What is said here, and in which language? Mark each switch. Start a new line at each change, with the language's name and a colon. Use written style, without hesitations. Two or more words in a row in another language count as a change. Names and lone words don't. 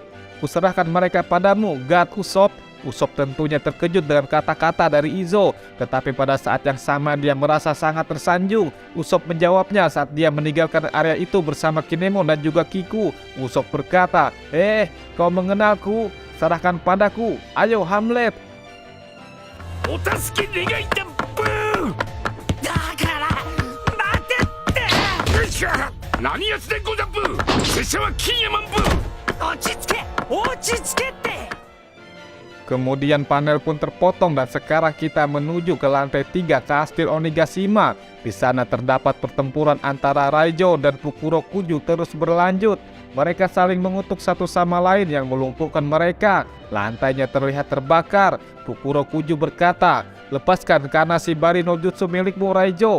Indonesian: Kuserahkan mereka padamu, God Usopp." Usopp tentunya terkejut dengan kata-kata dari Izo, tetapi pada saat yang sama dia merasa sangat tersanjung. Usopp menjawabnya saat dia meninggalkan area itu bersama Kinemon dan juga Kiku. Usopp berkata, "Kau mengenalku? Serahkan padaku. Ayo Hamlet."
Japanese: お助け願いたブーだから待てってよいしょ何やつでござブー拙者は金山ブー落ち着け落ち着けって
Indonesian: Kemudian panel pun terpotong dan sekarang kita menuju ke lantai 3 kastil Onigashima. Di sana terdapat pertempuran antara Raijo dan Fukurokuju terus berlanjut. Mereka saling mengutuk satu sama lain yang melumpuhkan mereka. Lantainya terlihat terbakar. Fukurokuju berkata, "Lepaskan Kanashibari no Jutsu milikmu Raijo.